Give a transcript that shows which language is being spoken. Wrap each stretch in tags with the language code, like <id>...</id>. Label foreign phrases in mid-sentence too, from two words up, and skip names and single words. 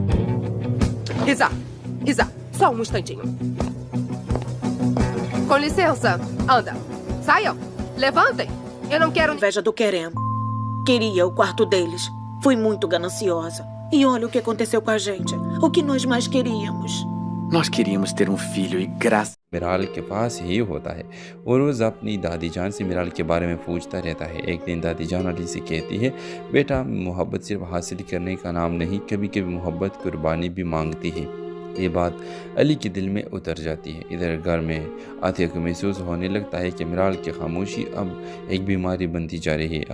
<pt>Isa, só um instantinho. Com licença. Anda. Saiam. Levantem. Eu não quero... Inveja do querendo. Queria o quarto deles. Fui muito gananciosa. E olha o que aconteceu com a gente. O que nós mais queríamos. Nós queríamos ter um filho e graças...</pt> <hi>मिराल के पास ही होता है। वो रोज़ अपनी दादी जान से मिराल के बारे में पूछता रहता है। एक दिन दादी जान अली से कहती है, बेटा मोहब्बत सिर्फ हासिल करने का नाम नहीं, कभी कभी मोहब्बत कुर्बानी भी मांगती है। ये बात अली के दिल में उतर जाती है। इधर घर में आतिया को महसूस होने लगता है कि मिराल की खामोशी अब एक बीमारी बनती जा रही है।</hi>